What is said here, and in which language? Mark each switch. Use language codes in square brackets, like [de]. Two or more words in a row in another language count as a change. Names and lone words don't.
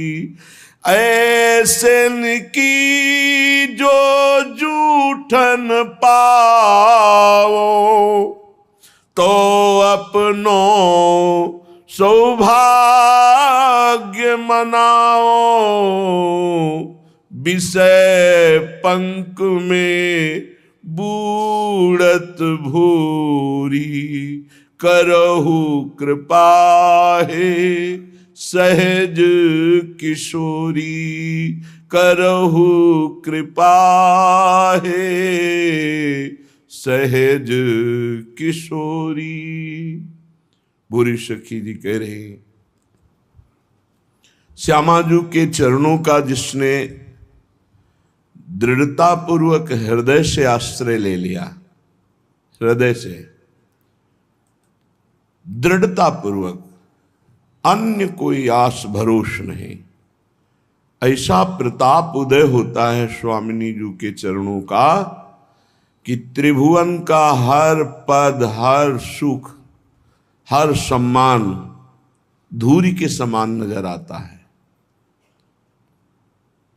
[bra] ऐसन की जो जूठन पाओ तो अपनो सौभाग्य मनाओ। विषय पंक में बूढ़त भूरी करहु कृपा है सहज किशोरी। करहु कृपा है सहज किशोरी। [hi] बुरी सखी जी कह रहे श्यामाजू के चरणों का जिसने दृढ़ता पूर्वक हृदय से आश्रय ले लिया, हृदय से दृढ़ता पूर्वक, अन्य कोई आस भरोस नहीं, ऐसा प्रताप उदय होता है स्वामिनी जी के चरणों का कि त्रिभुवन का हर पद, हर सुख, हर सम्मान धूरी के समान नजर आता है।